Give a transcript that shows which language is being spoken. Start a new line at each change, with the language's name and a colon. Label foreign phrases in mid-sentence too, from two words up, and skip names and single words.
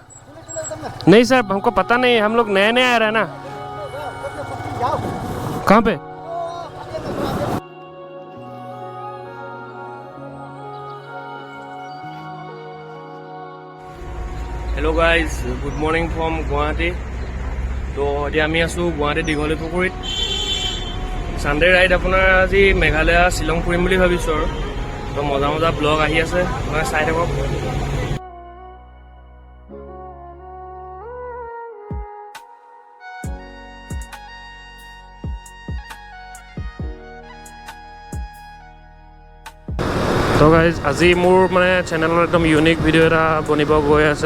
Hindi: नहीं सर, हमको पता नहीं, हम लोग नए नए आ रहे हैं ना। कहाँ पे?
English: Hello guys, good morning from Guwahati.
Assamese: तो এতিয়া আমি আছোঁ গুৱাহাটী দীঘলী পুখুৰীত।
English: Sunday ride
Assamese: আপোনাৰ আজি মেঘালয় শ্বিলং ফুৰিম বুলি ভাবিছোঁ আৰু। তো মজা মজা ব্লগ আহি আছে, মানে চাই থাকক। তো গাইজ, আজি মোৰ মানে চেনেলত একদম
English: unique video'
Assamese: এটা বনিব গৈ আছে।